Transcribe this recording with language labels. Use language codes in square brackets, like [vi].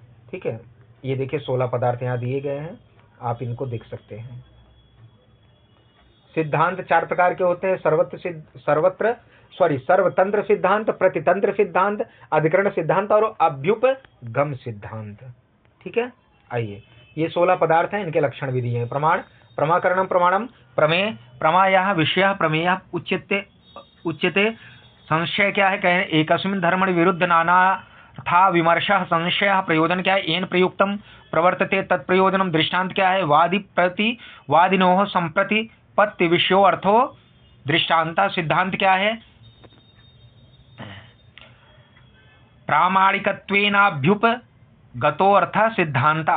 [hi] ठीक है, ये देखिए 16 पदार्थ यहाँ दिए गए हैं, आप इनको देख सकते हैं। सिद्धांत 4 प्रकार के होते हैं। सर्वतंत्र सिद्धांत, प्रतितंत्र सिद्धांत, अधिकरण सिद्धांत और अभ्युपगम सिद्धांत। ठीक है, आइए ये 16 पदार्थ हैं, इनके लक्षण भी दिए हैं। [sa] प्रमाण, प्रमाकरणम प्रमाणम, प्रमेय, प्रमायः विषयः प्रमेयः उच्यते। [hi] संशय क्या है, कहें [sa] एकस्मिन् धर्मणि विरुद्ध नाना था विमर्शः संशयः। [hi] प्रयोजन क्या है, [sa] येन प्रयुक्तम प्रवर्तते तत्प्रयोजनम। [hi] दृष्टांत क्या है, [sa] वादी प्रति वादिनोः संप्रति पत्ति विषयो अर्थो दृष्टांता। [hi] सिद्धांत क्या है, [sa] प्रामाणिकत्वेनाभ्युपगतो अर्थ सिद्धांत।